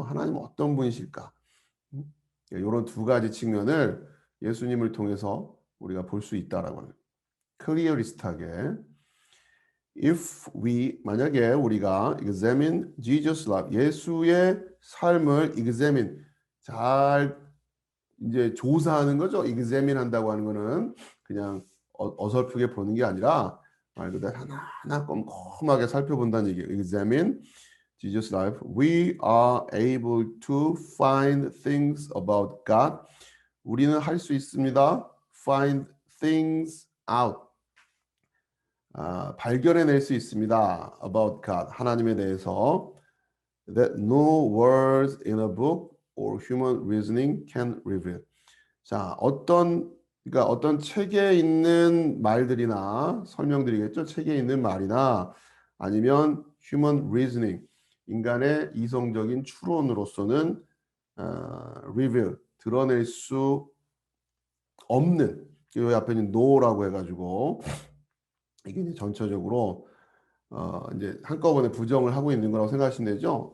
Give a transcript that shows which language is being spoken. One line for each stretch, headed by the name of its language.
Korean: 하나님은 어떤 분이실까? 이런 두 가지 측면을 예수님을 통해서 우리가 볼 수 있다라고 하는 클리어리스트하게
English: if we
Korean: 만약에 우리가
English: examine Jesus life
Korean: 예수의 삶을 examine 잘 이제 조사하는 거죠.
English: examine
Korean: 한다고 하는 거는 그냥 어설프게 보는 게 아니라 말 그대로 하나하나 꼼꼼하게 살펴본다는 얘기예요.
English: examine Jesus life. We are able to find things about God.
Korean: 우리는 할 수 있습니다.
English: find things out.
Korean: 발견해낼 수 있습니다. about God. 하나님에 대해서
English: that no words in a book or human reasoning can reveal.
Korean: 자, 그러니까 어떤 책에 있는 말들이나 설명들이겠죠. 책에 있는 말이나 아니면
English: human reasoning,
Korean: 인간의 이성적인 추론으로서는 reveal, 드러낼 수 없는 이 앞에 있는 no라고 해가지고 이게 이제 전체적으로 이제 한꺼번에 부정을 하고 있는 거라고 생각하시면 되죠.